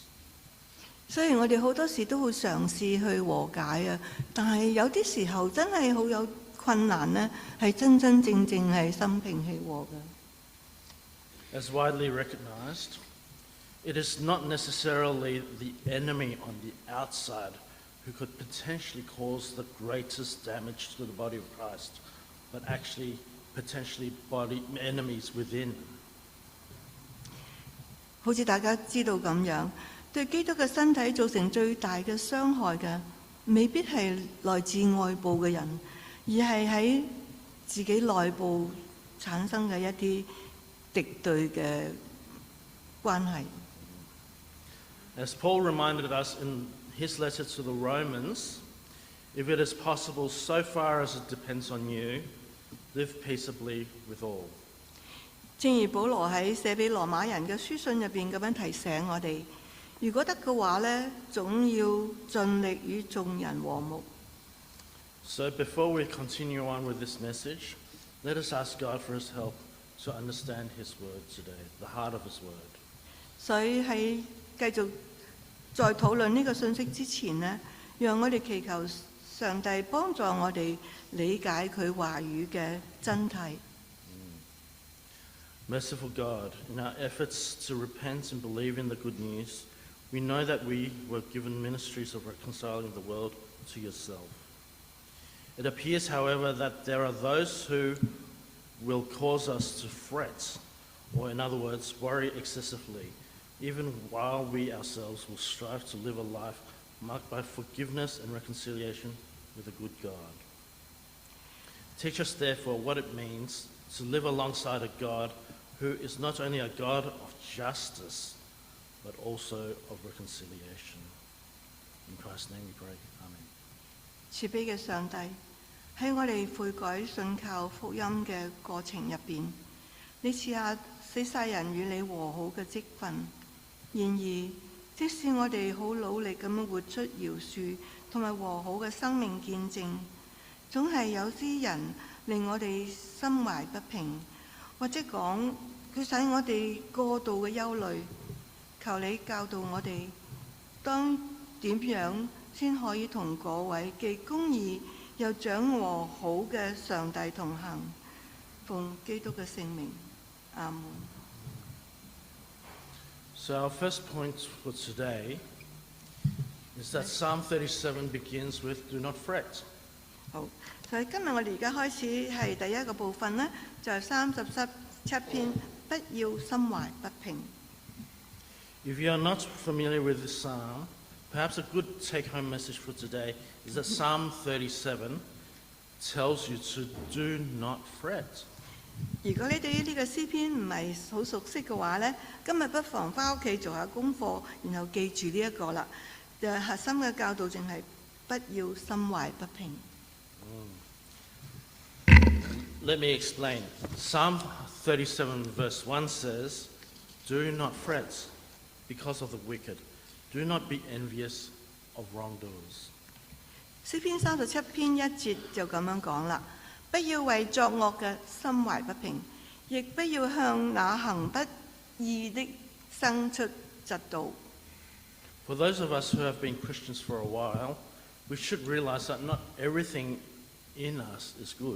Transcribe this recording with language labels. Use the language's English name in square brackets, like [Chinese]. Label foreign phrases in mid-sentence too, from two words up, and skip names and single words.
[Cantonese] 雖然我哋好多時都會嘗試去和解啊，但係有啲時候真係好有困難呢，係真正係心平氣和嘅。 [English] As widely recognized, it is not necessarily the enemy on the outside who could potentially cause the greatest damage to the body of Christ, but actually potentially enemies within. [Cantonese] 好似大家知道咁樣，對基督嘅身體造成最大嘅傷害嘅，未必係來自外部嘅人，而係喺自己內部產生嘅一啲敵對嘅關係。 [English] As Paul reminded us in his letter to the Romans, if it is possible, so far as it depends on you, live peaceably with all. [Cantonese] 正如保羅喺寫俾羅馬人嘅書信入邊咁樣提醒我哋，如果得嘅話呢，總要盡力與眾人和睦。 [English] So before we continue on with this message, let us ask God for his help to understand his word today, the heart of his word. [Cantonese] 所以喺繼續在討論呢個信息之前呢，讓我哋祈求上帝幫助我哋理解佢話語嘅真諦。 [English] Merciful God, in our efforts to repent and believe in the good news, we know that we were given ministries of reconciling the world to yourself. It appears, however, that there are those who will cause us to fret, or in other words, worry excessively, even while we ourselves will strive to live a life marked by forgiveness and reconciliation with a good God. Teach us, therefore, what it means to live alongside a God who is not only a God of justice, but also of reconciliation. In Christ's name we pray. Amen. [Cantonese] 慈悲嘅上帝，喺我哋悔改信靠福音嘅過程入邊，你賜下使世人與你和好嘅職分。然而，即使我哋好努力咁樣活出饒恕同埋和好嘅生命見證，總係有啲人令我哋心懷不平，或者講佢使我哋過度嘅憂慮。求你教導我哋，當點樣先可以同嗰位既公義又掌和好嘅上帝同行。奉基督嘅聖名，阿門。 [English] So our first point for today is that Psalm 37 begins with, "Do not fret." [Cantonese] 好，所以今日我哋而家開始係第一個部分呢，就係37篇，不要心懷不平。 [English] If you are not familiar with this psalm, perhaps a good take-home message for today is that Psalm 37 tells you to do not fret. [Cantonese] 如果你對於呢個詩篇唔係好熟悉嘅話呢，今日不妨翻屋企做下功課，然後記住呢一個啦。核心嘅教導淨係不要心懷不平。 [English] Let me explain. Psalm 37 verse 1 says, "Do not fret because of the wicked. Do not be envious of wrongdoers." [Cantonese] 詩篇37篇1節就咁樣講啦，不要為作惡嘅心懷不平，亦不要向那行不義的生出嫉妒。 [English] For those of us who have been Christians for a while, we should realize that not everything in us is good.